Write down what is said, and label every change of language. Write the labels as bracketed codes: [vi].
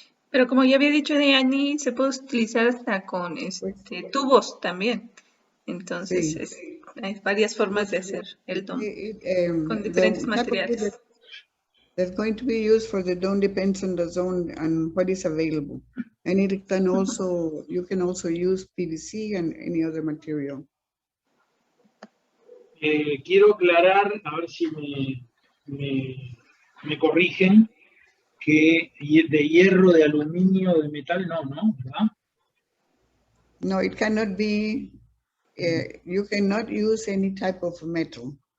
[es] Pero como ya había dicho Yanni, se puede utilizar hasta con tubos también. Entonces, Sí. hay varias formas de hacer el dome con diferentes materiales. [en] That's going to be used for the dome depends on the zone and what is available. And it can also, you can also use PVC and any other material. [es] Quiero aclarar, a ver si me corrigen, que de hierro, de aluminio, de metal, no, ¿verdad? [en] No, it cannot be, you cannot use any type of metal.